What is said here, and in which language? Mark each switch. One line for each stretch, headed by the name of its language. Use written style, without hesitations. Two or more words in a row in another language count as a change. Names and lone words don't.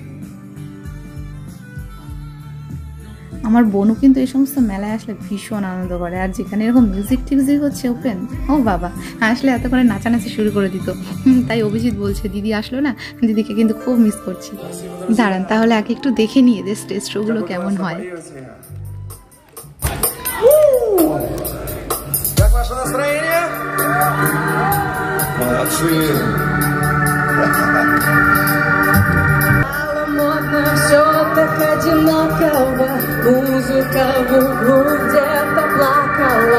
Bangla: আমার বোনও কিন্তু এই সমস্ত মেলায় আসলে ভীষণ আনন্দ করে, আর যেখানে এরকম মিউজিক টিউজিক হচ্ছে ওপেন, ও বাবা, আসলে এত করে নাচানাচি শুরু করে দিত। তাই অভিজিৎ বলছে দিদি আসলো না, দিদিকে কিন্তু খুব মিস করছি। দাঁড়ান তাহলে আগে একটু দেখে নিয়ে যে
English: stage shows
Bangla: কেমন হয়।
Russian: Все так одинаково, музыка в углу где-то плакала.